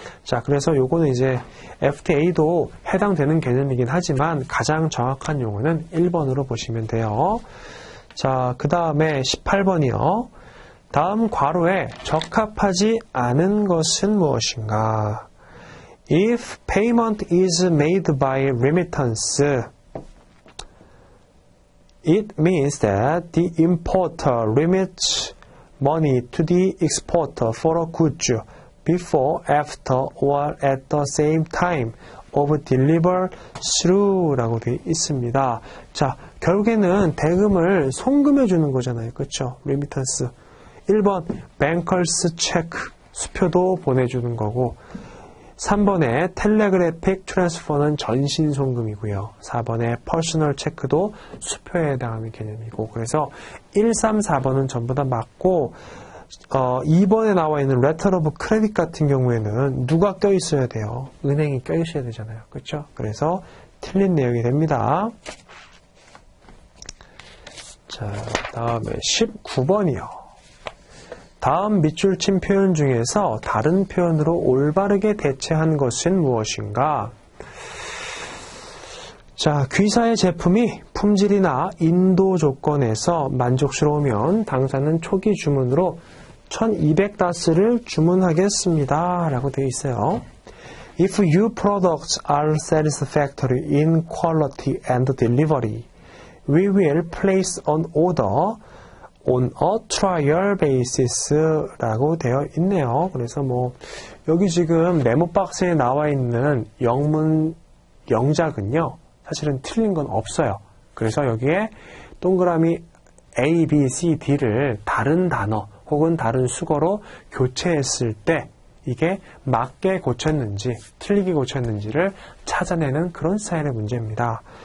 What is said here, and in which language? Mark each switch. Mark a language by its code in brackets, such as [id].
[ko] 자, 그래서 요거는 이제 FTA도 해당되는 개념이긴 하지만 가장 정확한 용어는 1번으로 보시면 돼요. 자, 그 다음에 18번이요. 다음 괄호에 적합하지 않은 것은 무엇인가? [en] If payment is made by remittance, it means that the importer remits money to the exporter for a goods before, after, or at the same time of deliver through라고 [ko] 되어 있습니다. 자, 결국에는 대금을 송금해 주는 거잖아요. 그렇죠? remittance. 1번 뱅커스 체크, 수표도 보내주는 거고, 3번에 텔레그래픽 트랜스퍼는 전신 송금이고요. 4번에 퍼스널 체크도 수표에 해당하는 개념이고, 그래서 1, 3, 4번은 전부 다 맞고, 2번에 나와 있는 레터 오브 크레딧 같은 경우에는 누가 껴있어야 돼요? 은행이 껴있어야 되잖아요. 그렇죠? 그래서 틀린 내용이 됩니다. 자, 다음에 19번이요. 다음 밑줄 친 표현 중에서 다른 표현으로 올바르게 대체한 것은 무엇인가? 자, 귀사의 제품이 품질이나 인도 조건에서 만족스러우면 당사는 초기 주문으로 1200다스를 주문하겠습니다. 라고 되어 있어요. [en] If your products are satisfactory in quality and delivery, we will place an order on a trial basis 라고 [ko] 되어 있네요. 그래서 뭐 여기 지금 메모 박스에 나와 있는 영문 영작은요, 사실은 틀린 건 없어요. 그래서 여기에 동그라미 A, B, C, D를 다른 단어 혹은 다른 수거로 교체했을 때 이게 맞게 고쳤는지 틀리게 고쳤는지를 찾아내는 그런 스타일의 문제입니다.